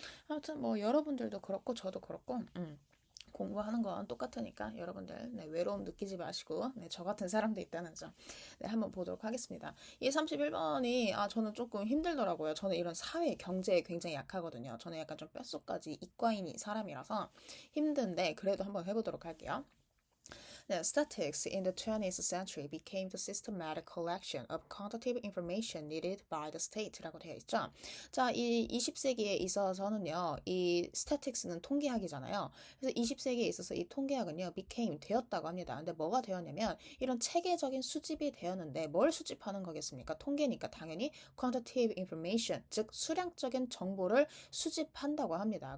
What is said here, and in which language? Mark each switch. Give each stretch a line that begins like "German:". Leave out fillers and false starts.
Korean: 아무튼 뭐 여러분들도 그렇고 저도 그렇고 공부하는 건 똑같으니까 여러분들 네, 외로움 느끼지 마시고 네, 저 같은 사람도 있다는 점 네, 한번 보도록 하겠습니다. 이 31번이 저는 조금 힘들더라고요. 저는 이런 사회, 경제에 굉장히 약하거든요. 저는 약간 좀 뼛속까지 이과인 사람이라서 힘든데 그래도 한번 해보도록 할게요.
English: Now, statistics in the 20th century became the systematic collection of quantitative information needed by the state
Korean: 라고 되어 있죠. 자, 이 20세기에 있어서는요, 이 statistics는 통계학이잖아요. 그래서 20세기에 있어서 이 통계학은요, became 되었다고 합니다. 근데 뭐가 되었냐면 이런 체계적인 수집이 되었는데 뭘 수집하는 거겠습니까? 통계니까 당연히
English: quantitative information,
Korean: 즉 수량적인 정보를 수집한다고 합니다.